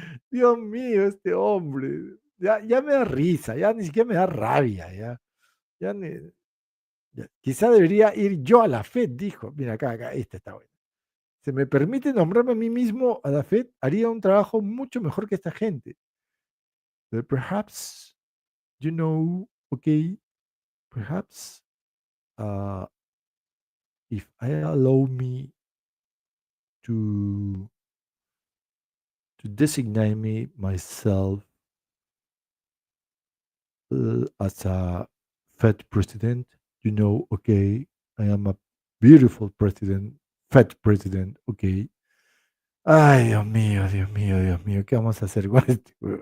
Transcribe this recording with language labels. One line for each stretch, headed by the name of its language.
Spanish: Dios mío, este hombre. Ya me da risa, ya ni siquiera me da rabia, ya ni- quizá debería ir yo a la Fed, dijo. Mira, acá, esta está buena. Se me permite nombrarme a mí mismo a la Fed, haría un trabajo mucho mejor que esta gente.
English: But perhaps, okay, perhaps, uh, if I allow me to designate me myself as a Fed president, okay, I am a beautiful president, Fed president, okay.
Spanish: Ay, Dios mío, ¿qué vamos a hacer con este?